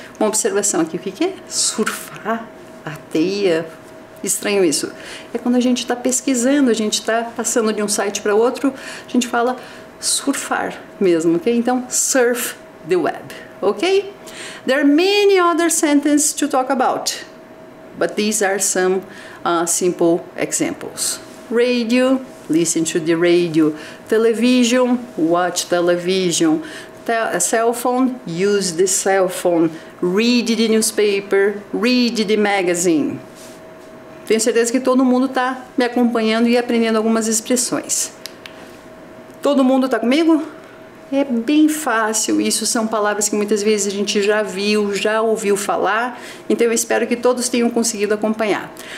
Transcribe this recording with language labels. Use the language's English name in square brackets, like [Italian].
[Portuguese] Uma observação aqui, o que é? Surfar a teia. Estranho isso. É quando a gente está pesquisando, a gente está passando de um site para outro, a gente fala surfar mesmo, ok? Então, [English] surf the web, ok? There are many other sentences to talk about, but these are some simple examples. Radio, listen to the radio. Television, watch television. Cell phone, use the cell phone. Read the newspaper, read the magazine. [Portuguese] Tenho certeza que todo mundo está me acompanhando e aprendendo algumas expressões. Todo mundo está comigo? É bem fácil, isso são palavras que muitas vezes a gente já viu, já ouviu falar, então eu espero que todos tenham conseguido acompanhar.